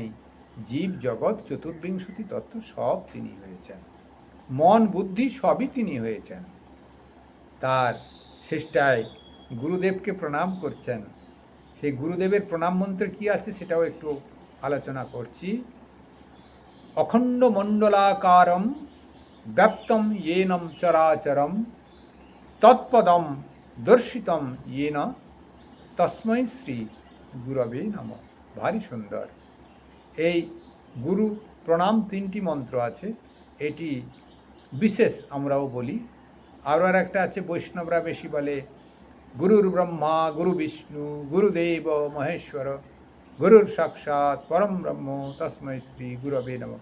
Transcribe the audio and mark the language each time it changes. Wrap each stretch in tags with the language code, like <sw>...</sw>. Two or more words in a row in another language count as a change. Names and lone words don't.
<bn>জীব জগৎ চতুর্বিংশতি তত্ত্ব সব তিনি হয়েছেন, মন বুদ্ধি সবই তিনি হয়েছেন। তার শেষটায় গুরুদেবকে প্রণাম করছেন। সেই গুরুদেবের প্রণাম মন্ত্র কি আছে সেটাও একটু আলোচনা করছি।</bn> <sa>अखण्ड मण्डलाकारम व्याप्तम येनम चराचरम तत्पदम दर्शितम येन तस्मै श्री गुरवे नमः।</sa> <bn>ভারী সুন্দর এই গুরু প্রণাম 3টি মন্ত্র আছে, এটি বিশেষ আমরাও বলি। আরও আর একটা আছে, বৈষ্ণবরা বেশি বলে,</bn> <sa>गुरुर ब्रह्मा गुरु विष्णु गुरुदेव महेश्वर गुरुर साक्षात् परम ब्रह्म तस्मै श्री गुरवे नमः।</sa>